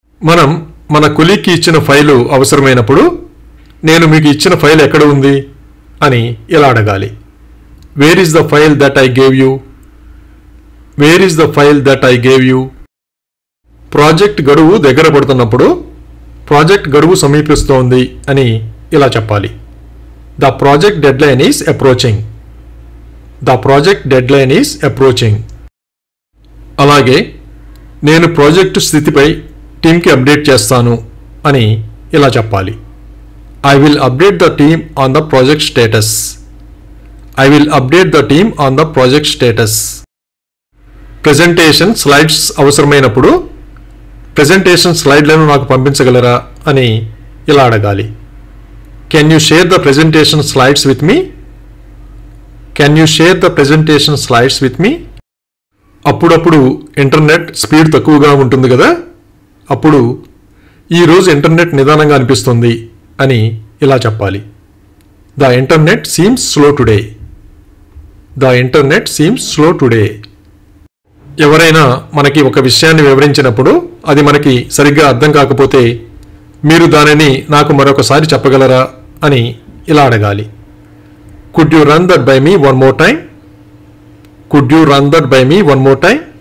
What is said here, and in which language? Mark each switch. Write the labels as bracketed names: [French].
[Telugu] మనం మన కొలీగ్కి ఇచ్చిన ఫైలు అవసరమైనప్పుడు నేను మీకు ఇచ్చిన ఫైల్ ఎక్కడ ఉంది అని ఇలా అడగాలి. [English] Where is the file that I gave you? Where is the file that I gave you? [Telugu] Project గడువు దగ్గర పడుతున్నప్పుడు ప్రాజెక్ట్ గడువు సమీపిస్తోంది అని ఇలా చెప్పాలి. [English] The project deadline is approaching. The project deadline is approaching. [Telugu] అలాగే నేను ప్రాజెక్టు స్థితిపై టీంకి అప్డేట్ చేస్తాను అని ఇలా చెప్పాలి. [English] I will update the team on the project status. I will update the team on the project status. [Telugu] Presentation slides అవసరమైనప్పుడు presentation స్లైడ్లను నాకు పంపించగలరా అని ఇలా అడగాలి. [English] Can you share the presentation slides with me? Can you share the presentation slides with me? [Telugu] అప్పుడప్పుడు internet speed తక్కువగా ఉంటుంది కదా, అప్పుడు ఈరోజు ఇంటర్నెట్ నిదానంగా అనిపిస్తుంది అని ఇలా చెప్పాలి. [English] The internet seems slow today. The internet seems slow today. [Telugu] ఎవరైనా మనకి ఒక విషయాన్ని వివరించినప్పుడు అది మనకి సరిగ్గా అర్థం కాకపోతే మీరు దానిని నాకు మరొకసారి చెప్పగలరా అని ఇలా అడగాలి. [English] Could you run that by me one more time? Could you run that by me one more time?